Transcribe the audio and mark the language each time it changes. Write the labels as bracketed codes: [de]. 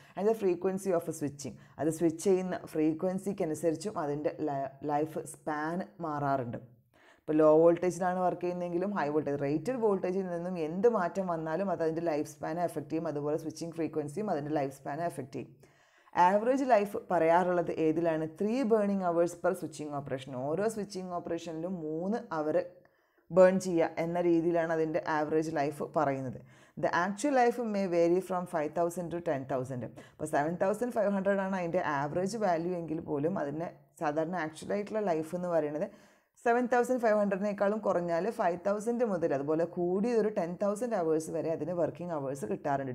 [en] and the frequency of switching, [ml] അത് switch ചെയ്യുന്ന ഫ്രീക്വൻസിക്ക് അനുസരിച്ചും അതിൻ്റെ ലൈഫ് സ്പാൻ മാറാറുണ്ട്. ഇപ്പോൾ law വോൾട്ടേജിലാണ് work ചെയ്യുന്നതെങ്കിലും high voltage rated വോൾട്ടേജിൽ നിന്നും എന്ത് മാറ്റം വന്നാലും അത് അതിൻ്റെ ലൈഫ് സ്പാനെ എഫക്റ്റ് ചെയ്യും, അതുപോലെ സ്വിച്ചിങ് ഫ്രീക്വൻസിയും അതിൻ്റെ ലൈഫ് സ്പാനെ എഫക്റ്റ് ചെയ്യും. ആവറേജ് ലൈഫ് പറയാറുള്ളത് ഏതിലാണ്? [en] 3 burning hours per switching operation. [ml] ഓരോ സ്വിച്ചിങ് ഓപ്പറേഷനിലും 3 hour ബേൺ ചെയ്യുക എന്ന രീതിയിലാണ് അതിൻ്റെ ആവറേജ് ലൈഫ് പറയുന്നത്. [en] The actual life may vary from 5000 to 10,000. [ml] അപ്പോൾ 7500 ആണ് അതിൻ്റെ ആവറേജ് വാല്യൂ എങ്കിൽ പോലും അതിൻ്റെ സാധാരണ ആക്ച്വലായിട്ടുള്ള ലൈഫ് എന്ന് പറയുന്നത് 7500-നേക്കാളും കുറഞ്ഞാൽ 5000 മുതൽ അതുപോലെ കൂടി ഒരു 10,000 hours വരെ അതിന് വർക്കിംഗ് അവേഴ്സ് കിട്ടാറുണ്ട്.